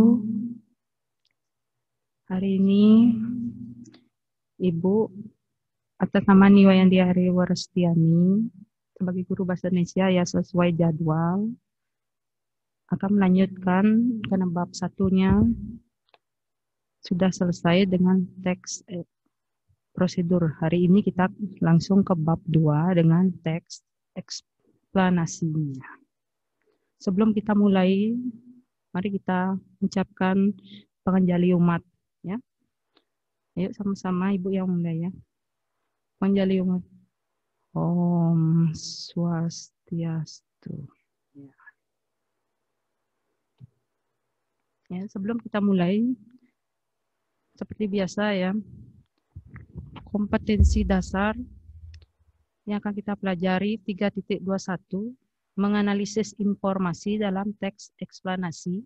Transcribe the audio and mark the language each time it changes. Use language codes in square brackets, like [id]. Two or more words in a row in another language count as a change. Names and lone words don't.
[id] Hari ini Ibu atas nama Niwayandi Hari Warestiani sebagai guru bahasa Indonesia ya sesuai jadwal akan melanjutkan karena bab satunya sudah selesai dengan teks prosedur. Hari ini kita langsung ke bab 2 dengan teks eksplanasinya. Sebelum kita mulai, mari kita ucapkan panganjali umat ya. Ayo sama-sama Ibu yang mulai ya. Panganjali umat. Om Swastiastu. Ya, sebelum kita mulai, seperti biasa ya, kompetensi dasar yang akan kita pelajari 3.21, menganalisis informasi dalam teks eksplanasi.